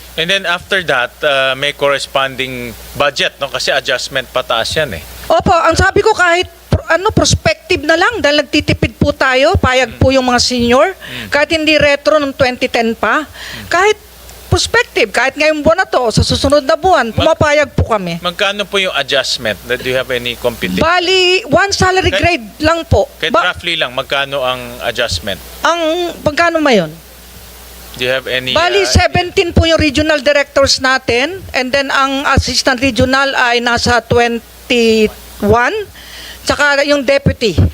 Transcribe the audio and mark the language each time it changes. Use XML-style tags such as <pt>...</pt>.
<en>And then after that,</en> <tl>may</tl> <en>corresponding budget, no?</en> <tl>Kasi adjustment pataas yan eh. Opo, ang sabi ko kahit prospective na lang dahil nagtitipid po tayo, payag po yung mga senior, kahit hindi retro ng 2010 pa, kahit prospective, kahit ngayong buwan na to, sa susunod na buwan, pumapayag po kami. Magkano po yung adjustment?</tl> <en>Do you have any computation?</en> <tl>Bali,</tl> <en>one salary grade</en> <tl>lang po. Kahit roughly lang, magkano ang adjustment? Ang pagkano ba yun?</tl> <en>Do you have any...</en> <tl>Bali, 17 po yung</tl> <en>regional directors</en> <tl>natin</tl> <en>and then</en> <tl>ang</tl> <en>assistant regional</en> <tl>ay nasa 21 tsaka yung deputy.</tl>